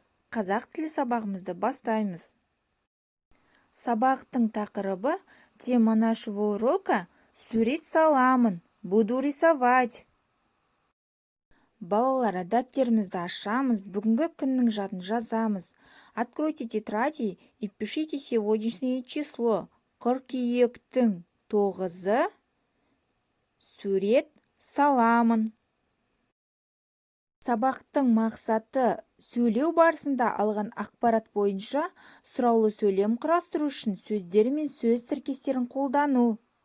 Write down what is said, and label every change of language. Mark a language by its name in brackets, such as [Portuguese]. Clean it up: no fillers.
[Kazakh] Қазақ тілі сабағымызды бастаймыз. Сабақтың тақырыбы [Russian] тема нашего урока [Kazakh] сурет саламын, [Russian] буду рисовать. [Kazakh] Балалар, дәптерімізді ашамыз, бүгінгі күннің жадын жазамыз. [Russian] Откройте тетради и пишите сегодняшнее число. [Kazakh] Қыркүйектің 9-ы сурет саламын. Сабақтың мақсаты сөйлеу барысында алған ақпарат бойынша сұраулы сөйлем құрастыру үшін сөздер мен сөз тіркестерін қолдану.